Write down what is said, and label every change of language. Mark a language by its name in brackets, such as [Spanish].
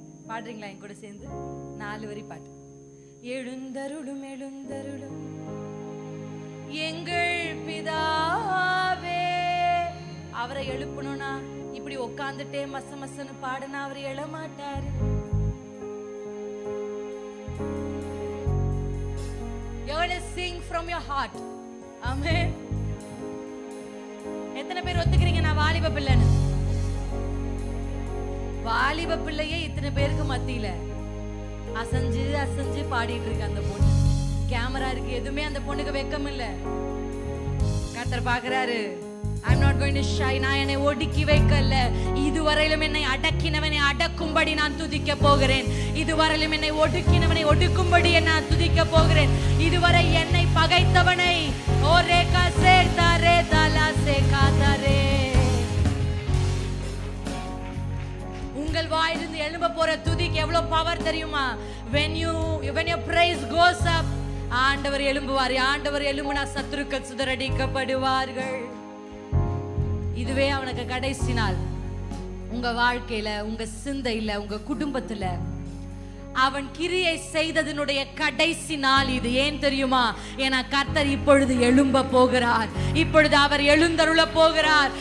[Tamil] பாடுறீங்களா என் கூட சேர்ந்து? 4 வரி பாட்டு. எழுந்தருளும் எழுந்தருளும் எங்கள் பிதாவே. அவரை எழுப்பணும்னா இப்படி உட்கார்ந்துட்டே மச மசன்னு பாடுனா அவர் எழமாட்டாரு. [English] You're going to sing from your heart. Amen. [Tamil] எத்தனை பேர் ஒத்துக்கிறீங்க நான் வாலிப பிள்ளைன்னு? வாலிப பிள்ளையே இத்தனை பேருக்கு மத்தியில அசஞ்சு அசஞ்சு பாடிட்டு இருக்கு அந்த பொண்ணு. கேமரா இருக்கு, எதுவுமே அந்த பொண்ணுக்கு வெக்கம் இல்ல. கர்த்தர் பாக்குறாரு. [English] I'm not going to shy. [Tamil] நான் என்னை ஒடுக்கி வைக்கல. இதுவரையிலும் என்னை அடக்கினவனை அடக்கும்படி நான் துதிக்க போகிறேன். இதுவரையிலும் என்னை ஒடுக்கினவனை ஒடுக்கும்படி நான் துதிக்க போகிறேன். இதுவரை என்னை பகைத்தவனை ஓரே காசே தாரே தாலா சே காதாரே. உங்கள் வாயிலிருந்து எழும்ப போற துதிக்கு எவ்வளவு பவர் தெரியுமா? [English] when your praise goes up, [Tamil] ஆண்டவர் எழும்புவார். ஆண்டவர் எழும்புனா சத்துருக்கள் சிதறடிக்கப்படுவார்கள். இதுவே அவனுக்கு கடைசி நாள். உங்க வாழ்க்கையில, உங்க சிந்தையில, உங்க குடும்பத்துல அவன் கிரியை செய்ததனுடைய கடைசி நாள் இது. ஏன் தெரியுமா? ஏன்னா கர்த்தர் இப்பொழுது எழும்ப போகிறார். இப்பொழுது அவர் எழுந்தருள போகிறார்.